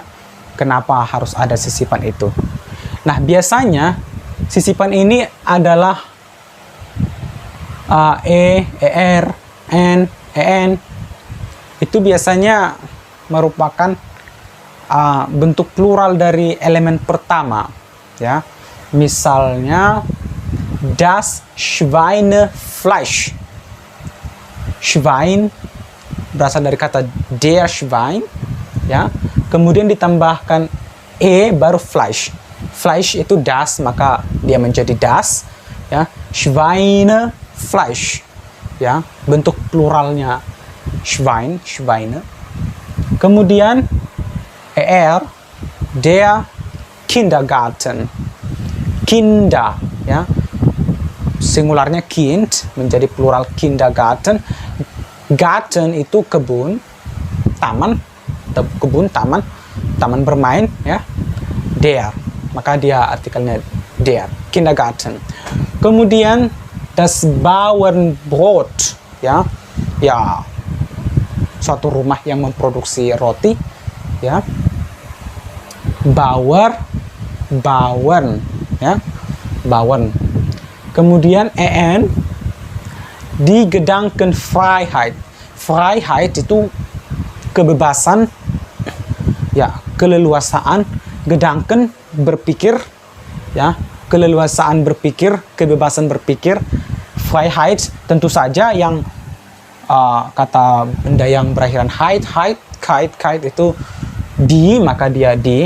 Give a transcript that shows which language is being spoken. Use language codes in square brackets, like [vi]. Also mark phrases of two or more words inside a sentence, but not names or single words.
[id] Kenapa harus ada sisipan itu? Nah, biasanya sisipan ini adalah er, en. Itu biasanya merupakan bentuk plural dari elemen pertama, ya. [de] Misalnya das Schweinefleisch. [id] Schwein berasal dari kata [de] der Schwein, [id] ya. Kemudian ditambahkan baru Fleisch. Fleisch itu das, maka dia menjadi das, ya. Schweinefleisch, ya. Bentuk pluralnya Schweine. [de] Kemudian der Kindergarten. [id] Kinder, ya. Singularnya Kind menjadi plural Kindergarten. Garten itu kebun, taman, taman bermain, ya. Der, maka dia artikelnya [de] der Kindergarten. Kemudian das Bauernbrot, [id] ya. Suatu rumah yang memproduksi roti, ya. Bauern, ya. Bauern. [de] Kemudian die Gedankenfreiheit. [id] Freiheit itu kebebasan, ya, keleluasaan. Gedanken, berpikir, ya, keleluasaan berpikir, kebebasan berpikir. Freiheit tentu saja yang kata benda yang berakhiran kite itu di, maka dia di.